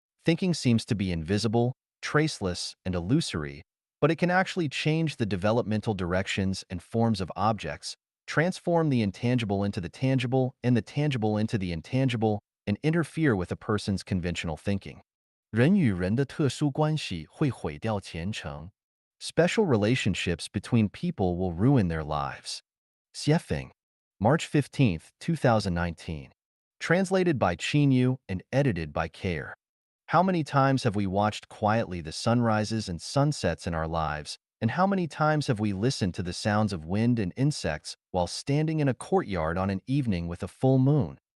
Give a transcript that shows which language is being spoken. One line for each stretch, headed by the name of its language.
English: Thinking seems to be invisible, traceless, and illusory, but it can actually change the developmental directions and forms of objects, transform the intangible into the tangible and the tangible into the intangible, and interfere with a person's conventional thinking.
Chinese: 人与人的特殊关系会毁掉前程.
English: Special relationships between people will ruin their lives. Xiefeng, March 15, 2019. Translated by Qinyu and edited by Care. How many times have we watched quietly the sunrises and sunsets in our lives, and how many times have we listened to the sounds of wind and insects while standing in a courtyard on an evening with a full moon?